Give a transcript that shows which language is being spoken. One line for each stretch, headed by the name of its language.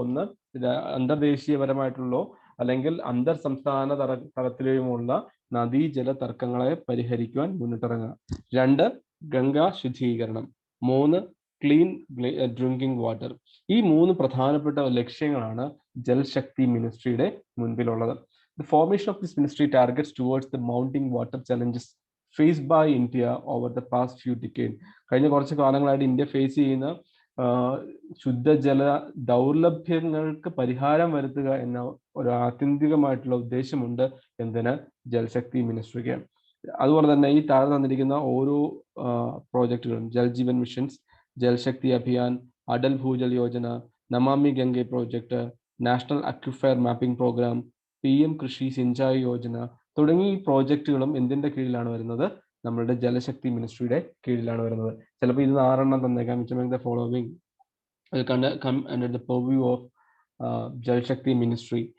Malayalam: ഒന്ന്, അന്തർദേശീയപരമായിട്ടുള്ള അല്ലെങ്കിൽ അന്തർ സംസ്ഥാന തലത്തിലുമുള്ള നദീജല തർക്കങ്ങളെ പരിഹരിക്കുവാൻ മുന്നിട്ടിറങ്ങുക. 2, ഗംഗാ ശുദ്ധീകരണം. 3, ക്ലീൻ ഡ്രിങ്കിങ് വാട്ടർ. ഈ 3 പ്രധാനപ്പെട്ട ലക്ഷ്യങ്ങളാണ് Jal Shakti മിനിസ്ട്രിയുടെ മുൻപിലുള്ളത്.
English: The formation of this ministry targets towards the mounting water challenges faced by India over the past few decades.
Malayalam: കഴിഞ്ഞ കുറച്ച് കാലങ്ങളായിട്ട് ഇന്ത്യ ഫേസ് ചെയ്യുന്ന ശുദ്ധജല ദൗർലഭ്യങ്ങൾക്ക് പരിഹാരം വരുത്തുക എന്ന ഒരു ആത്യന്തികമായിട്ടുള്ള ഉദ്ദേശമുണ്ട് എന്തിന്? ജൽശക്തി മിനിസ്ട്രിക്ക്. അതുപോലെ തന്നെ ഈ താഴെ തന്നിരിക്കുന്ന ഓരോ പ്രോജക്റ്റുകളും, Jal Jeevan missions, Jal Shakti Abhiyan, Atal Bhujal Yojana, Namami Gange project, national അക്വിഫയർ mapping programme, PM കൃഷി സിഞ്ചായി യോജന തുടങ്ങി ഈ പ്രോജക്റ്റുകളും എന്തിന്റെ കീഴിലാണ് വരുന്നത്? നമ്മളുടെ ജലശക്തി മിനിസ്ട്രിയുടെ കീഴിലാണ് വരുന്നത്. ചിലപ്പോൾ ഇത് 6 തന്നേക്കാം.
English: The following come under the purview of Jal Shakti ministry.